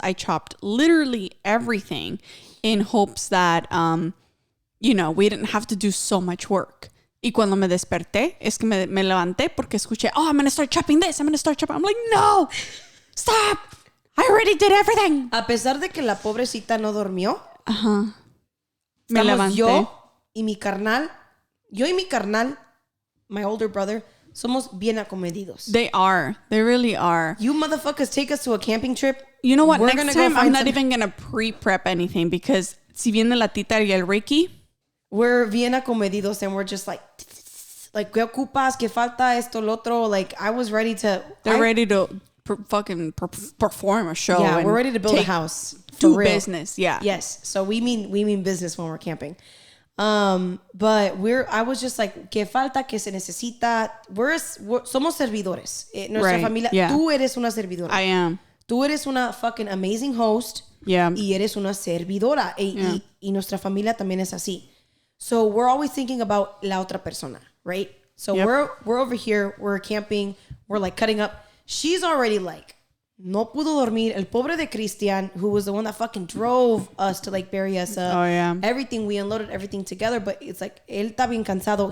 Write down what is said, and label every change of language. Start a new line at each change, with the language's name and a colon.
English: I chopped literally everything in hopes that, we didn't have to do so much work.
Spanish: Y cuando me desperté, es que me levanté porque escuché,
English: I'm going to start chopping this. I'm going to start chopping. I'm like, no, stop. I already did everything.
Spanish: A pesar de que la pobrecita no durmió. Ajá. Me levanté. Yo y mi carnal,
English: my older brother,
Spanish: somos bien acomedidos.
English: They are. They really are. You motherfuckers take us to a camping trip. You know what? Next time, I'm not even going to pre-prep anything because
Spanish: si viene la Tita y el Ricky,
English: we're
Spanish: bien acomedidos
English: and we're just like,
Spanish: ¿qué ocupas? ¿Qué falta? Esto, lo otro.
English: Like, I was ready to... They're ready to perform a show. Yeah, we're ready to build a house. Do business, yeah. Yes. So we mean business when we're camping. But I was just like,
Spanish: ¿qué falta? ¿Qué se necesita? Somos servidores. Nuestra familia, tú eres una servidora.
English: I am.
Spanish: Tú eres una
English: fucking amazing host. Yeah.
Spanish: Y eres una servidora. Y nuestra familia también es así.
English: So we're always thinking about
Spanish: la otra persona,
English: right? So we're over here, we're camping, we're like cutting up. She's already like,
Spanish: no pudo dormir. El pobre de Christian,
English: who was the one that fucking drove us to like bury us up. Oh, yeah. Everything, we unloaded everything together, but it's like,
Spanish: él está bien cansado.